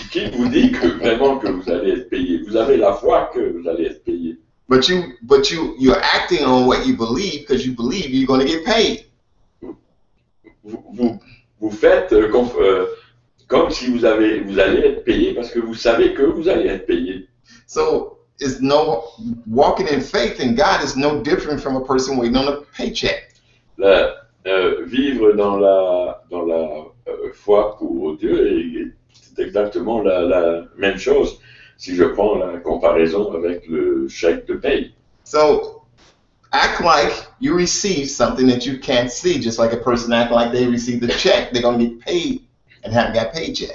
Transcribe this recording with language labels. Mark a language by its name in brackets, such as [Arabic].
[French] Qui vous dit que vraiment que vous allez être payé? Vous avez la foi que vous allez être payé. [English] But you're acting on what you believe because you believe you're going to get paid. [French] Vous faites comme si vous allez être payé parce que vous savez que vous allez être payé. [English] So walking in faith in God is no different from a person waiting on a paycheck. [French] Vivre dans la foi pour Dieu, c'est exactement la même chose si je prends la comparaison avec le chèque de paye. [English] So act like you receive something that you can't see, just like a person act like they received the check, they're going to get paid and haven't got paid yet.